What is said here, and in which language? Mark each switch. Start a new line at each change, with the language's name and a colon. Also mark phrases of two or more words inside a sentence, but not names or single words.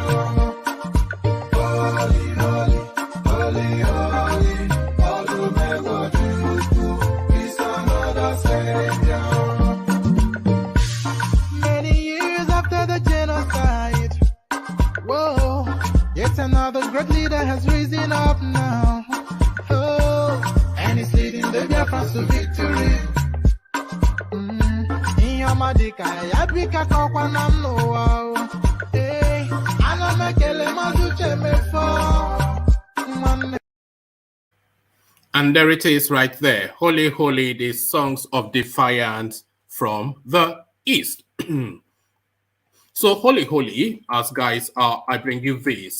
English: Holy, holy, holy, holy, all the men will do is another Savior. Many years after the genocide, whoa, yet another great leader has risen up now. Oh, and he's leading the Biafrans to victory. Inyamadika yabika kwa namno. Hey, And there it is right there. Holy, holy, the songs of defiance from the East. So, holy, holy, as guys, I bring you this.